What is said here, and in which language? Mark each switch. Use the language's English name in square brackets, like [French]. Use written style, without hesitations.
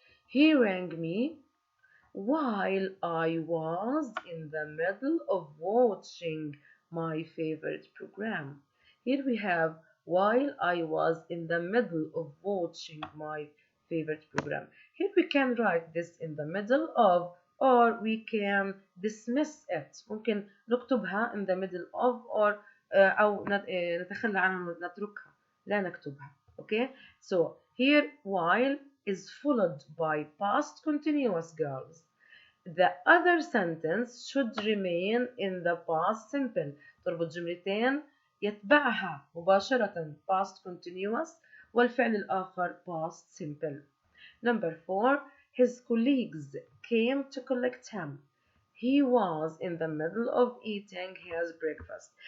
[English] He rang me while I was in the middle of watching my favorite program. Here we have while I was in the middle of watching my favorite program. Here we can write this in the middle of, or we can dismiss it. [Arabic] ممكن نكتبها [English] in the middle of or [Arabic] أو نتخلى عنها نتركها لا نكتبها. [English] Okay, so here while is followed by past continuous, girls. The other sentence should remain in the past simple. [Arabic] تربط جملتين يتبعها مباشرة past continuous والفعل الآخر past simple. [English] Number 4. His colleagues came to collect him. He was in the middle of eating his breakfast.